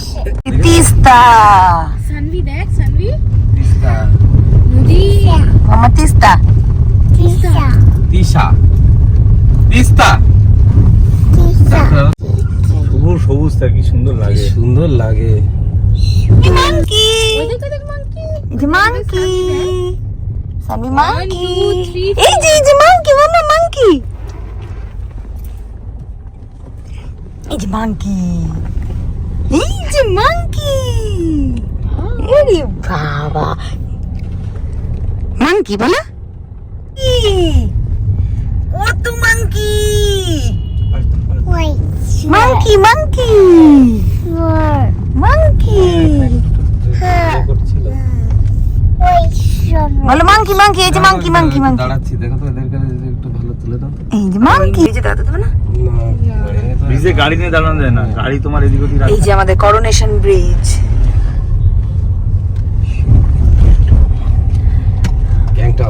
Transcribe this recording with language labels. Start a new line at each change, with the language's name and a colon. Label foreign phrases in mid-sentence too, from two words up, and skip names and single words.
Bangla: সানভি দেখ, সানভি তিস্তা তিশা তিস্তা পুরো সবুজ তা কি সুন্দর লাগে। সুন্দর লাগে।
English: monkey. The monkey. Sammy monkey.
Bangla: এই যে
English: monkey, mama monkey.
Bangla: এই যে monkey. এই যে monkey. এরে বাবা। monkey বলা? কত monkey?
English: monkey, monkey. monkey. বলো monkey, monkey,
Bangla: এই যে
English: monkey, monkey, monkey.
Bangla: দাঁড়াচ্ছি, দেখো তো এদেরকে একটু ভালো তুলে দাও তো। এই যে monkey, এই যে দাদা দেবে না? ব্রিজে গাড়ি নিয়ে দাঁড়ানো যায় না, গাড়ি তোমার এদিক ওদিক এই যে আমাদের করোনেশন ব্রিজ। গ্যাংটক।